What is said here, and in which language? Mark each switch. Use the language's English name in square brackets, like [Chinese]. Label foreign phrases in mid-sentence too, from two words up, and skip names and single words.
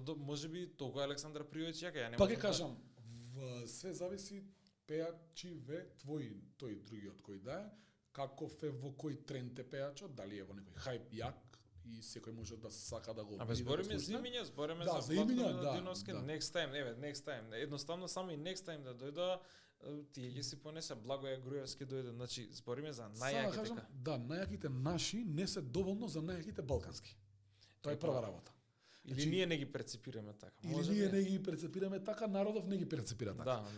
[Macedonian] Можеби толку Александра Пријовиќ ја нема. Па ќе кажам, све зависи пеачи тој другиот кој да е, каков е во кој тренд е пеачот, дали е во некој хајп јак и секој може да сака да го види. Збориме за имиња, збориме за Диновски, [English] next time. [Macedonian] Едноставно само и [English] next time [Macedonian] да дојда, тие ќе си понесе Благоја Груевски дојде, значи збориме за најаките. Да, најаките наши не се доволно за најаките балкански. Тоа е прва работа. Или ние не ги прецепираме така. Или ние не ги прецепираме така, народов не ги прецепира така. Да.